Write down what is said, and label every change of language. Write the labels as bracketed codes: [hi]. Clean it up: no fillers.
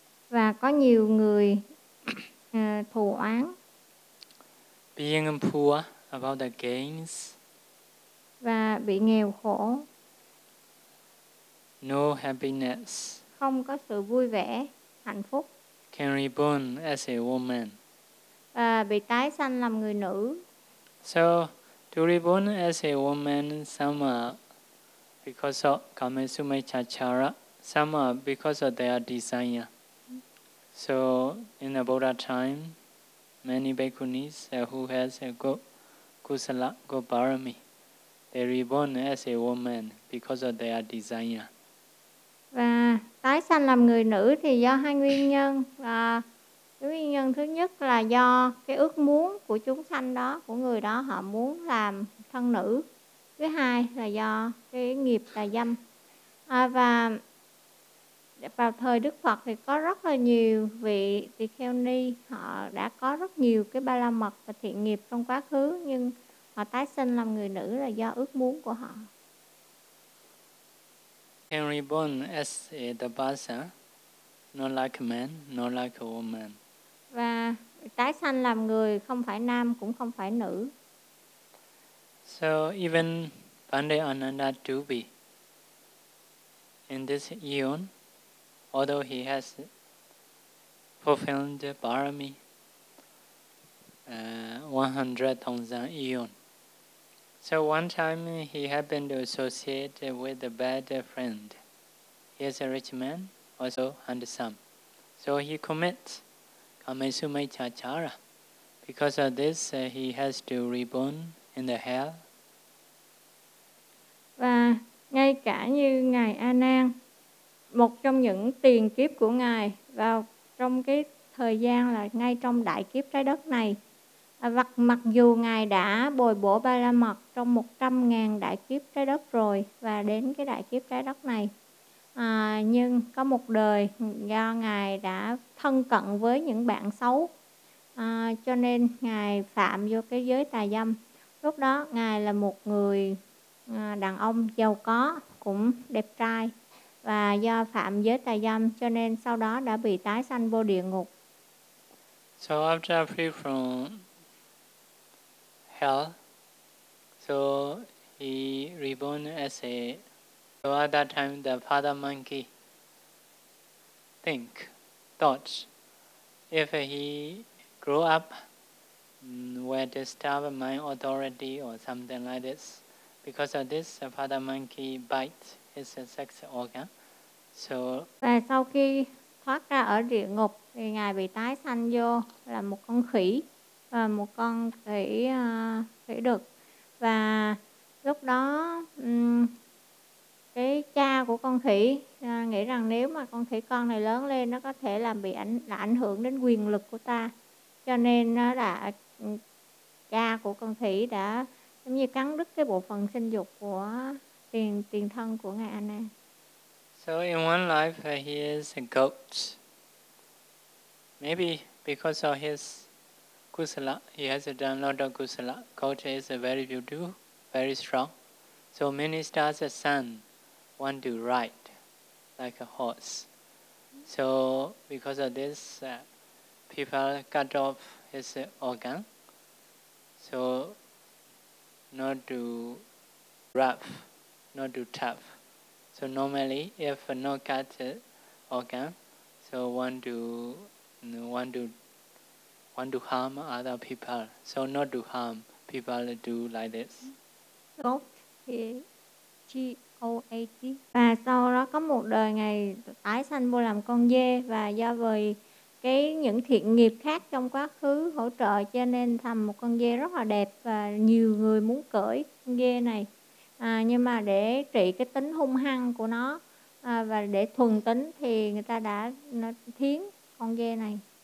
[vi] Và có nhiều người thù oán. [en] Being poor about the gains. [vi] Và bị nghèo khổ. [en] No happiness. [vi] Không có sự vui vẻ, hạnh phúc. [en] Can reborn as a woman. [vi] Và bị tái sanh làm người nữ. [en] So, to reborn as a woman, some are because of Kamesumechachara, some are because of their desire. So, in the Buddha time, many bhikkhunis who has a good kusala, good parami, they reborn as a woman because of their desire. [vi] Và tái sanh làm người nữ thì do hai nguyên nhân. Nguyên nhân thứ nhất là do cái ước muốn của chúng sanh đó, của người đó, họ muốn làm thân nữ. Thứ hai là do cái nghiệp tà dâm. Và vào thời Đức Phật thì có rất là nhiều vị tỳ kheo ni, họ đã có rất nhiều cái ba la mật và thiện nghiệp trong quá khứ, nhưng họ tái sinh làm người nữ là do ước muốn của họ. [en] Can reborn as a dabasa, not like a man, not like a woman. [vi] Và tái sanh làm người không phải nam cũng không phải nữ. [en] So even Pandey Ananda Dubey, in this eon, although he has fulfilled parami 100,000 eon. So one time he happened to associate with a bad friend. He is a rich man, also handsome. So he commits Kamesumechachara. Because of this, he has to reborn in the hell. [vi] Và ngay cả như Ngài A Nan, một trong những tiền kiếp của Ngài vào trong cái thời gian là ngay trong đại kiếp trái đất này, mặc dù Ngài đã bồi bổ ba la mật trong 100,000 đại kiếp trái đất rồi và đến cái đại kiếp trái đất này, nhưng có một đời do Ngài đã thân cận với những bạn xấu, cho nên Ngài phạm vô cái giới tà dâm. Lúc đó Ngài là một người đàn ông giàu có, cũng đẹp trai, và do phạm giới tà dâm cho nên sau đó đã bị tái sanh vô địa ngục. [en] So after free from hell, so he reborn as a. So at that time, the father monkey thought, if he grow up where they disturb my authority or something like this. Because of this, the father monkey bites his sex organ. So, [vi] và sau khi thoát ra ở địa ngục thì ngài bị tái sanh vô là một con khỉ và một con khỉ khỉ đực. Và lúc đó cái cha của con khỉ nghĩ rằng nếu mà con khỉ con này lớn lên nó có thể làm bị ảnh hưởng đến quyền lực của ta, cho nên nó đã cha của con khỉ đã giống như cắn đứt cái bộ phận sinh dục của tiền thân của ngài Anna. [en] So in one life he is a goat. Maybe because of his kusala, he has done a lot of kusala. Goat is very beautiful, very strong. So many stars of sun want to ride like a horse. So because of this, people cut off his organ. So not too rough, not too tough. So normally, if no cut organ, so want to harm other people. So not to harm, people do like this. G-O-A-T. [vi] Và sau đó có một đời ngày tái sanh vô làm con dê, và do vì cái những thiện nghiệp khác trong quá khứ hỗ trợ cho nên thành một con dê rất là đẹp và nhiều người muốn cưỡi con dê này. Nhưng mà để trị cái tính hung hăng của nó và để thuần tính thì người ta đã thiến con dê này.